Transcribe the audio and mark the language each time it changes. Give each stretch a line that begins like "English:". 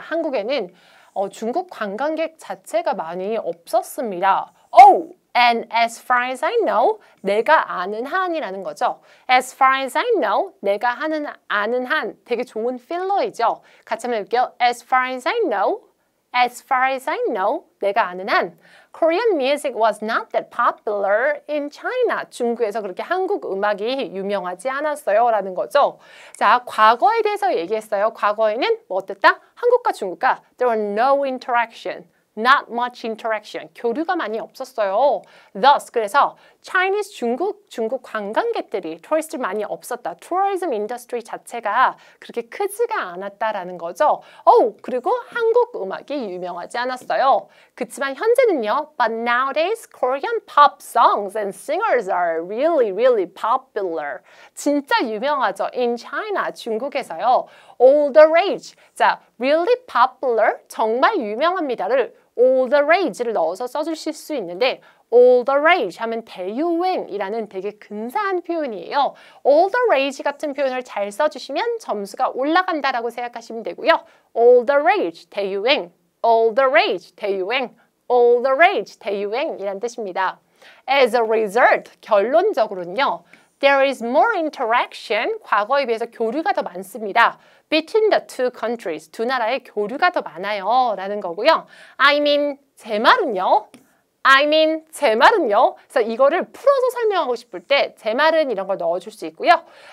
Korean: 한국에는 중국 관광객 자체가 많이 없었습니다.
English: Oh, and as far as I know,
Korean: 내가 아는 한이라는 거죠.
English: As far as I know,
Korean: 내가 아는 한 되게 좋은 필러이죠. 같이 한번 해볼게요.
English: As far as I know, as far as I know,
Korean: 내가 아는 한
English: Korean music was not that popular in China.
Korean: 중국에서 그렇게 한국 음악이 유명하지 않았어요. 라는 거죠. 자, 과거에 대해서 얘기했어요. 과거에는 뭐 어땠다? 한국과 중국과
English: there were no interaction. Not much interaction.
Korean: 교류가 많이 없었어요. Thus, 그래서 Chinese 중국 관광객들이 tourist 많이 없었다. tourism industry 자체가 그렇게 크지가 않았다라는 거죠. 그리고 한국 음악이 유명하지 않았어요. 그렇지만 현재는요.
English: But nowadays, Korean pop songs and singers are really, really popular.
Korean: 진짜 유명하죠.
English: In China, 중국에서요. All the rage.
Korean: 자,
English: really popular,
Korean: 정말 유명합니다를 all the rage를 넣어서 써주실 수 있는데 all the rage 하면 대유행이라는 되게 근사한 표현이에요. all the rage 같은 표현을 잘 써주시면 점수가 올라간다라고 생각하시면 되고요.
English: all the rage, 대유행, all the rage, 대유행, all the rage,
Korean: 대유행이란 뜻입니다.
English: As a result, 결론적으로는요. There is more interaction,
Korean: 과거에 비해서 교류가 더 많습니다.
English: Between the two countries,
Korean: 두 나라의 교류가 더 많아요. 라는 거고요. 제 말은요. 그래서 이거를 풀어서 설명하고 싶을 때 제 말은 이런 걸 넣어줄 수 있고요.